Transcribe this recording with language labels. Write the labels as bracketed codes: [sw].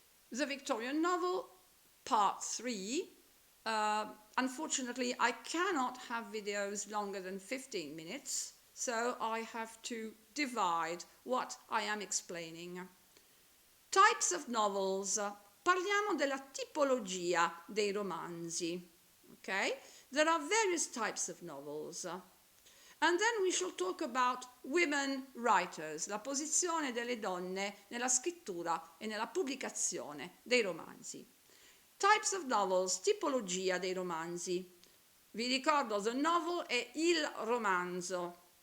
[en] The Victorian novel, part 3. Unfortunately, I cannot have videos longer than 15 minutes, so I have to divide what I am explaining. Types of novels. [it] Parliamo della tipologia dei romanzi. [en] Okay? There are various types of novels. And then we shall talk about women writers, [it] la posizione delle donne nella scrittura e nella pubblicazione dei romanzi. [en] Types of novels, [it] tipologia dei romanzi. Vi ricordo, the novel è il romanzo.